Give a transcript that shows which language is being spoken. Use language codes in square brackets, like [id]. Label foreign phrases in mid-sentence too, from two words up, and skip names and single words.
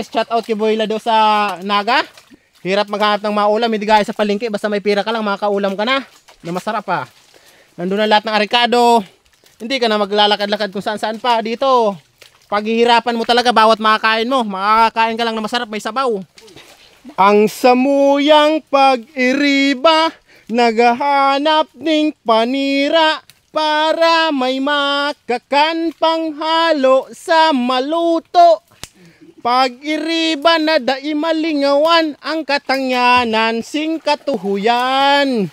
[tl] Shout out kay Boylado sa Naga. Hirap maghanap ng maulam. Hindi guys sa palengke. Basta may pira ka lang, makakaulam ka na. Na masarap pa. Nandun na lahat ng arikado. Hindi ka na maglalakad-lakad kung saan-saan pa. Dito, paghihirapan mo talaga bawat makakain mo. Makakain ka lang na masarap, may sabaw. [bik] Ang samuyang pag-iriba, naghahanap ng panira para may makakan panghalo sa maluto. Pag-iriba na daimalingawan ang katangyanan sing katuhuyan.